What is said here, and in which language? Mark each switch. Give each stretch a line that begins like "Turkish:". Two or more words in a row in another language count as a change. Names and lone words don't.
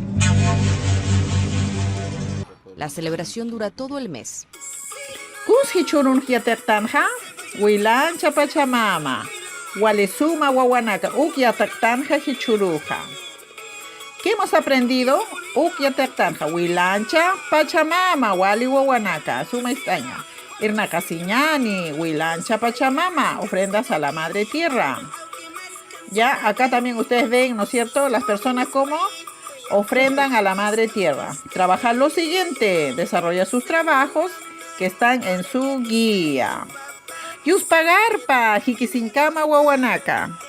Spanish: La celebración dura todo el mes.
Aymara: Hichurun Hiatertanja, Huilancha Pachamama, Walisuma Wawanaka, Ukyatertanja Hichuruja.
Spanish: ¿Qué hemos aprendido?
Aymara: Ukyatertanja, Huilancha Pachamama, Wali Wawanaka, Suma Estaña. Irnacasiñani, Huilancha Pachamama,
Spanish: ofrendas a la Madre Tierra. Ya, acá también ustedes ven, ¿no es cierto?, las personas como ofrendan a la Madre Tierra. Trabajar lo siguiente, desarrolla sus trabajos que están en su guía.
Aymara: Yuspagarpa, Jiquisincama, Wawanaka.